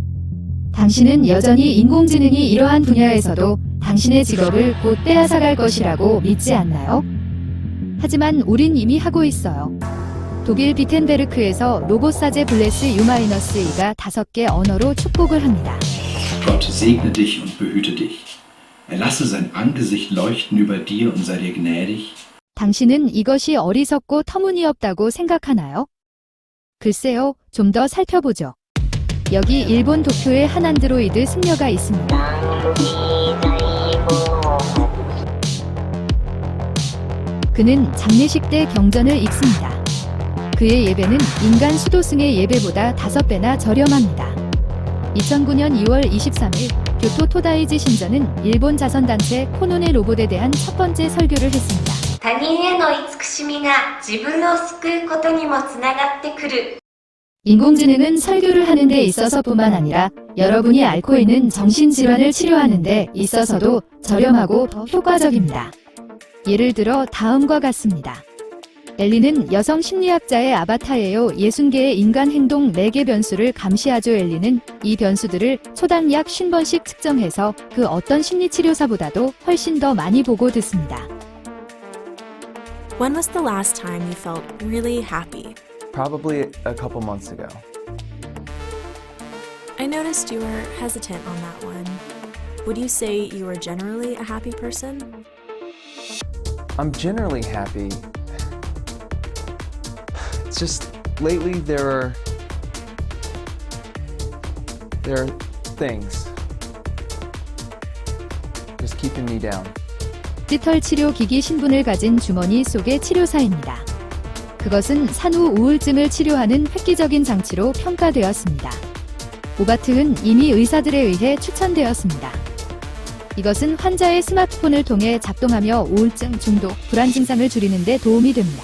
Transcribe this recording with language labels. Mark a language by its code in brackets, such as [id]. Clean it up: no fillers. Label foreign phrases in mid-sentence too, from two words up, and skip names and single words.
[ko] 당신은 여전히 인공지능이 이러한 분야에서도 당신의 직업을 곧 빼앗아갈 것이라고 믿지 않나요? 하지만 우린 이미 하고 있어요. 독일 비텐베르크에서 로봇 사제 블레스 U-2가 5개 언어로 축복을 합니다. [de] Gott segne dich und behüte dich. Er lasse sein Angesicht leuchten über dir und sei dir gnädig. [ko] 당신은 이것이 어리석고 터무니없다고 생각하나요? 글쎄요, 좀 더 살펴보죠. 여기 일본 도쿄에 한 안드로이드 승려가 있습니다. 그는 장례식 때 경전을 읽습니다. 그의 예배는 인간 수도승의 예배보다 5배나 저렴합니다. 2009년 2월 23일 교토 토다이지 신전은 일본 자선단체 코노네 로봇에 대한 첫 번째 설교를 했습니다. [ja] 他人への慈しみが自分を救うことにもつながってくる. [ko] 인공지능은 설교를 하는 데 있어서뿐만 아니라 여러분이 앓고 있는 정신질환을 치료하는 데 있어서도 저렴하고 더 효과적입니다. 예를 들어 다음과 같습니다. 엘리는 여성 심리학자의 아바타예요. 60개의 인간 행동 4개 변수를 감시하죠. 엘리는 이 변수들을 초당 약 50번씩 측정해서 그 어떤 심리치료사보다도 훨씬 더 많이 보고 듣습니다. [en] When was the last time you felt really happy? Probably a couple months ago. I noticed you were hesitant on that one. Would you say you are generally a happy person? I'm generally happy. It's just lately there are things just keeping me down. [ko] 디지털 치료 기기 신분을 가진 주머니 속의 치료사입니다. 그것은 산후 우울증을 치료하는 획기적인 장치로 평가되었습니다. 오바트는 이미 의사들에 의해 추천되었습니다. 이것은 환자의 스마트폰을 통해 작동하며 우울증, 중독, 불안 증상을 줄이는 데 도움이 됩니다.